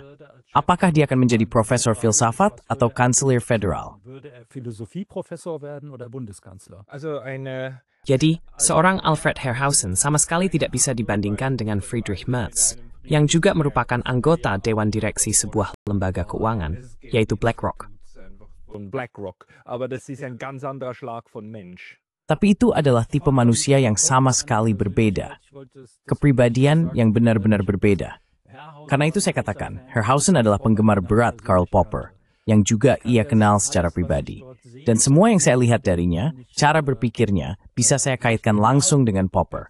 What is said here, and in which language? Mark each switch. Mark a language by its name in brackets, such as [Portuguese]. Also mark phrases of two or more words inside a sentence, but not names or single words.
[Indonesian] Apakah dia akan menjadi profesor filsafat atau kanselir federal? Jadi, seorang Alfred Herrhausen sama sekali tidak bisa dibandingkan dengan Friedrich Merz, yang juga merupakan anggota Dewan Direksi sebuah lembaga keuangan, yaitu BlackRock. [German] Aber das ist ein ganz anderer Schlag von Mensch. [Indonesian] Tapi itu adalah tipe manusia yang sama sekali berbeda. Kepribadian yang benar-benar berbeda. Karena itu saya katakan, Herrhausen adalah penggemar berat Karl Popper, yang juga ia kenal secara pribadi. Dan semua yang saya lihat darinya, cara berpikirnya, bisa saya kaitkan langsung dengan Popper.